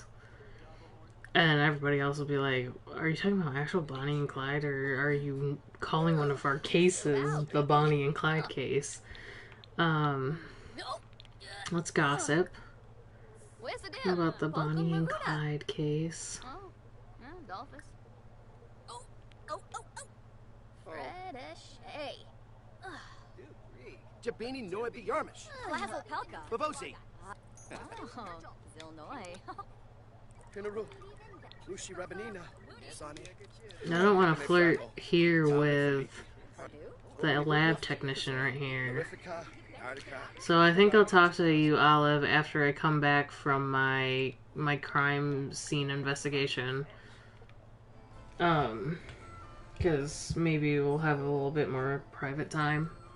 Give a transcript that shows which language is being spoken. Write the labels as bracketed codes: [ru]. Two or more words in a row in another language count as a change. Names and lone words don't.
[en] And everybody else will be like, are you talking about actual Bonnie and Clyde, or are you calling one of our cases the Bonnie and Clyde case? Let's gossip about the Bonnie and Clyde case. Jabini Noebi Yarmish. Lazo Pelka. Bavosi. Zilnoy. Pinaru. Lucy Rabanina. Sani. I don't want to flirt here with the lab technician right here. So I think I'll talk to you, Olive, after I come back from my crime scene investigation. Because maybe we'll have a little bit more private time.